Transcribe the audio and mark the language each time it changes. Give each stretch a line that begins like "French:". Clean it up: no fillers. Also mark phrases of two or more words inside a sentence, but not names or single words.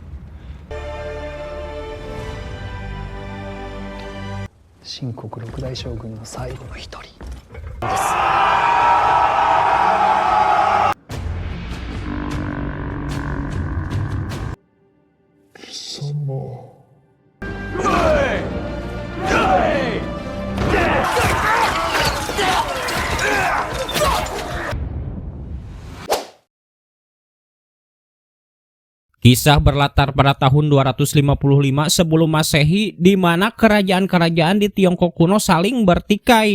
Japanese: 秦国六代将軍の最後の一人です。貴様。
Indonesian: Kisah berlatar pada tahun 255 sebelum Masehi, di mana kerajaan-kerajaan di Tiongkok kuno saling bertikai.